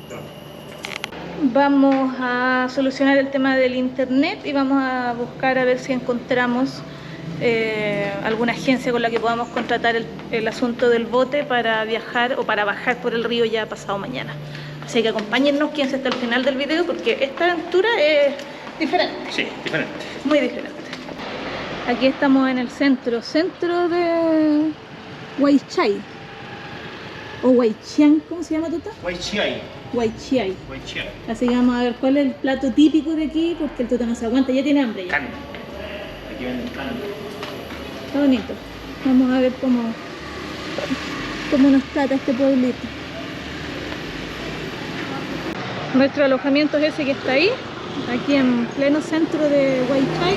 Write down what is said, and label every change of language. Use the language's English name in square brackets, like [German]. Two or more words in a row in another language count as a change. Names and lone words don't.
[Spanish] Vamos a solucionar el tema del internet y vamos a buscar a ver si encontramos alguna agencia con la que podamos contratar el asunto del bote para viajar o para bajar por el río ya pasado mañana. Así que acompáñennos, quédense hasta el final del video porque esta aventura es diferente. Sí, diferente. Muy diferente. Aquí estamos en el centro de Huaychai o Huaychiang, ¿cómo se llama, Tuta? Huaychiay. Huaychiai. Huaychiay. Así que vamos a ver cuál es el plato típico de aquí, porque el Tuta no se aguanta, ya tiene hambre ya. Carne. Aquí venden carne. Está bonito. Vamos a ver cómo nos trata este pueblito. Nuestro alojamiento es ese que está ahí, aquí en pleno centro de Huaychai.